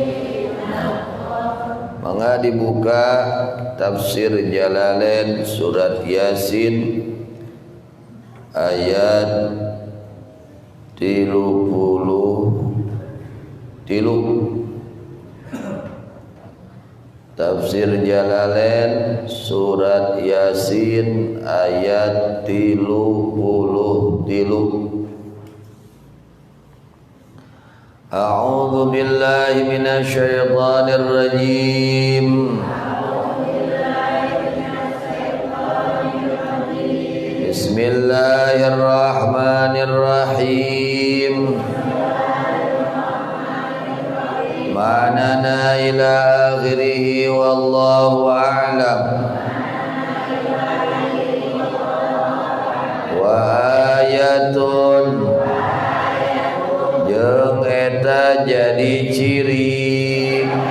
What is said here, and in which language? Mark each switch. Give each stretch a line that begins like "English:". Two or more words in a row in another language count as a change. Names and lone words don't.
Sundanese: Mangga dibuka tafsir Jalalain surat Yasin ayat 33. Tafsir Jalalain surat Yasin ayat 33.
Arabic: أعوذ بالله من الشيطان الرجيم. بسم الله الرحمن الرحيم. معناه إلى آخره والله أعلم. وآية
Sundanese: jeung eta jadi ciri